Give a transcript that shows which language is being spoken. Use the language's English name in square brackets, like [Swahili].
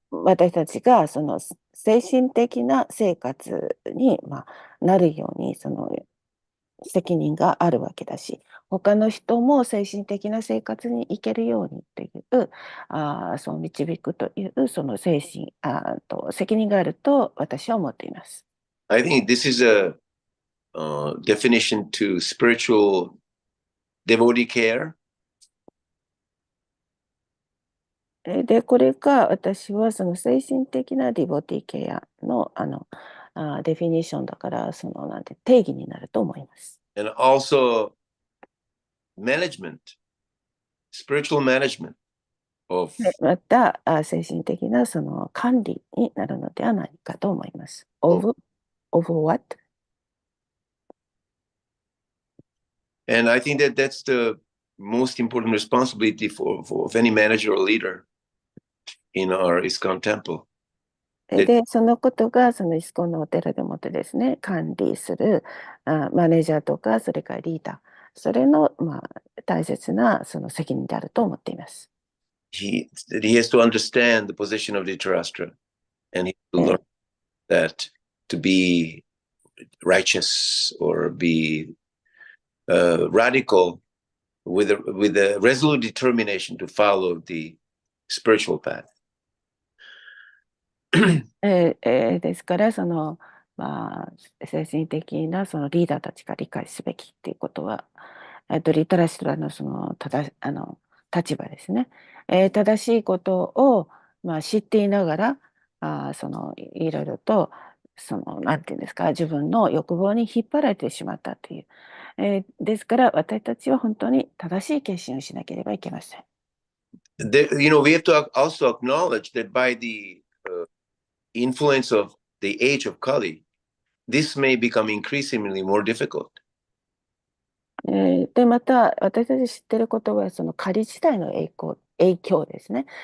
[Japanese] 私たちが精神的な生活になるように責任があるわけだし、他の人も精神的な生活に行けるようにという、そう導くというその責任があると私は思っています。 [English] I think this is a definition to spiritual devotee care. [Japanese] で、これが私はその精神的なディボティケアのデフィニッションだから、なんて定義になると思います。 [English] And also management, spiritual management of [Japanese] また精神的な管理になるのではないかと思います。 [English] of of what? And I think that that's the most important responsibility of any manager or leader in our ISKCON temple. [Japanese] で、そのことがそのイスコンのお寺でもってですね、管理するマネージャーとか、それからリーダー、それの、大切なその責任であると思っています。 [English] He has to understand the position of Dhritarashtra, and he has to learn that to be righteous or be radical with a resolute determination to follow the spiritual path. [Japanese] ですから、その、精神的なそのリーダーたちが理解すべきっていうことは、リタラシトラのその立場ですね。正しいことを、知っていながら、そのいろいろとそのなんていうんですか、自分の欲望に引っ張られてしまったという。ですから私たちは本当に正しい決心をしなければいけません。 [English] We have to also acknowledge that by the influence of the age of Kali, this may become increasingly more difficult. [Japanese] で、また私たち知っていることはその仮時代の影響ですね。